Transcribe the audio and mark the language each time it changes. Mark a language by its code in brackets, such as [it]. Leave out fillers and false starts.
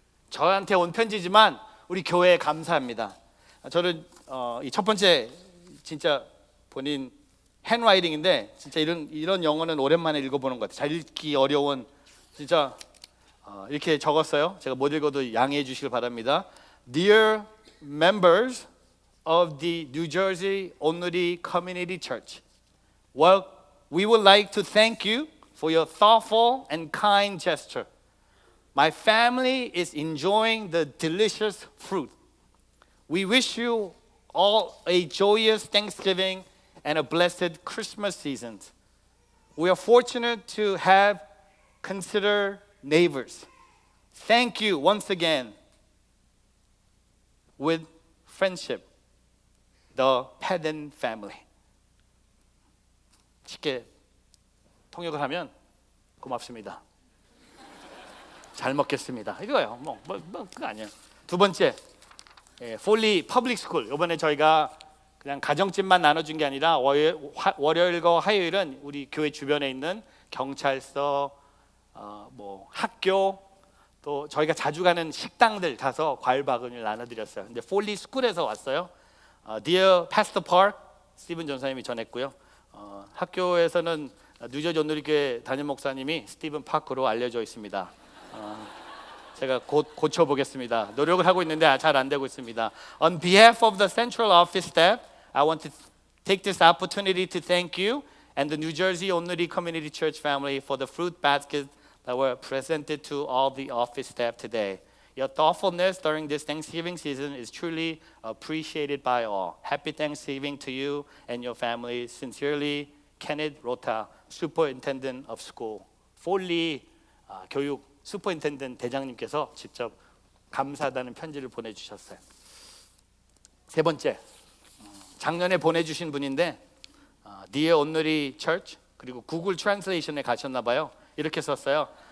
[ko] 저한테 온 편지지만 우리 교회에 감사합니다. 저는 이 첫 번째 진짜 본인 핸라이팅인데 진짜 이런 영어는 오랜만에 읽어보는 것 같아요. 잘 읽기 어려운, 진짜 이렇게 적었어요. 제가 못 읽어도 양해해 주시길 바랍니다. [en] Dear members of the New Jersey Onuri Community Church. Well, we would like to thank you for your thoughtful and kind gesture. My family is enjoying the delicious fruit. We wish you all a joyous Thanksgiving and a blessed Christmas season. We are fortunate to have considered neighbors. Thank you once again. With friendship, the Padden family. [ko] 쉽게 통역을 하면 고맙습니다. 잘 먹겠습니다. 이거예요. 그거 아니에요. 두 번째, 폴리 퍼블릭 스쿨. 이번에 저희가 그냥 가정집만 나눠준 게 아니라 월요일과 화요일은 우리 교회 주변에 있는 경찰서, 학교, 또 저희가 자주 가는 식당들 가서 과일 바구니를 나눠드렸어요. 근데 폴리 스쿨에서 왔어요. [en] Dear Pastor Park, [ko] 스티븐 전사님이 전했고요. 학교에서는 뉴저지 온누리교회 담임 목사님이 스티븐 파크로 알려져 있습니다. 제가 곧 고쳐보겠습니다. 노력을 하고 있는데 잘 안 되고 있습니다. [en] On behalf of the Central Office staff, I want to take this opportunity to thank you and the New Jersey Onuri Community Church family for the fruit baskets that were presented to all the office staff today. Your thoughtfulness during this Thanksgiving season is truly appreciated by all. Happy Thanksgiving to you and your family. Sincerely, Kenneth Rota, Superintendent of School. [ko] 폴리 교육 슈퍼인텐던트 대장님께서 직접 감사하다는 편지를 보내주셨어요. 세 번째, 작년에 보내주신 분인데 Dear 온누리 Church, 그리고 구글 트랜슬레이션에 가셨나 봐요. 이렇게 썼어요.